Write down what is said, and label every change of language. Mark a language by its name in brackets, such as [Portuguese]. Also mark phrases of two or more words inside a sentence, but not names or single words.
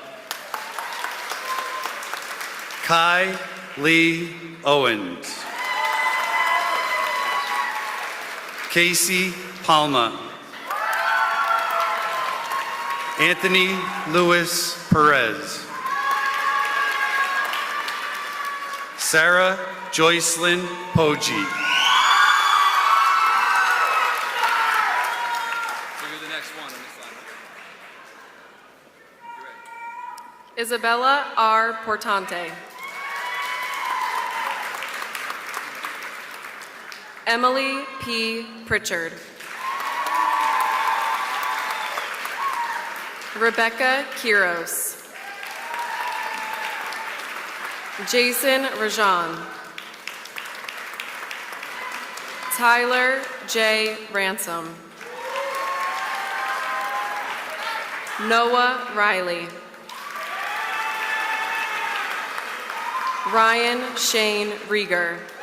[English] Kai Lee Owens. Casey Palma. Anthony Lewis Perez. Sarah Joycelyn Poggi. Isabella R. Portante. Emily P. Pritchard. Rebecca Quiros. Jason Rajan. Tyler J. Ransom. Noah Riley. Ryan Shane Rieger.